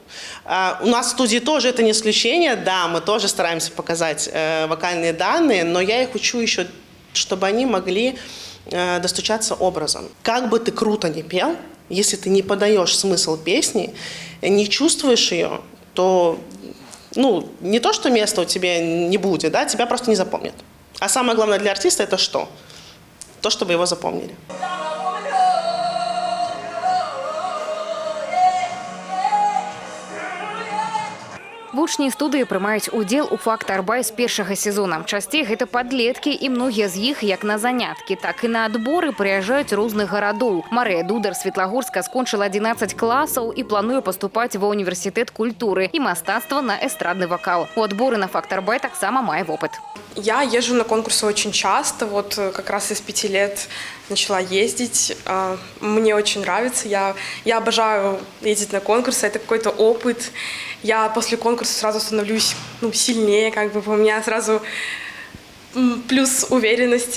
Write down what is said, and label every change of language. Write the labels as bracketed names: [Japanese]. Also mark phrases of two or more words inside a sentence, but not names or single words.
[Russian] У нас в студии тоже это не исключение. Да, мы тоже стараемся показать вокальные данные, но я их учу еще, чтобы они могли достучаться образом. Как бы ты круто ни пел, если ты не подаешь смысл песни, не чувствуешь ее, то ну, не то, что места у тебя не будет, да, тебя просто не запомнят. А самое главное для артиста – это что? То, чтобы его запомнили. [Belarusian] Вучні студыі прымаюць удзел у «Фактор Бай» з першага сезона. Часцей гэта падлеткі, і многія з іх як на заняткі, так і на адборы прыязджаюць розных гарадоў. Марыя Дудар Светлагорска скончыла 11 класаў і плануе паступаць ва універсітэт культуры і мастацтва на эстрадны вакал. У адборы на «Фактор Бай» таксама мае вопыт. [Russian] Я езжу на конкурсы очень часто, вот как раз из 5 лет начала ездить. Мне очень нравится, я обожаю ездить на конкурсы, это какой-то опыт. Я после конкурса сразу становлюсь сильнее, как бы у меня сразу плюс уверенности.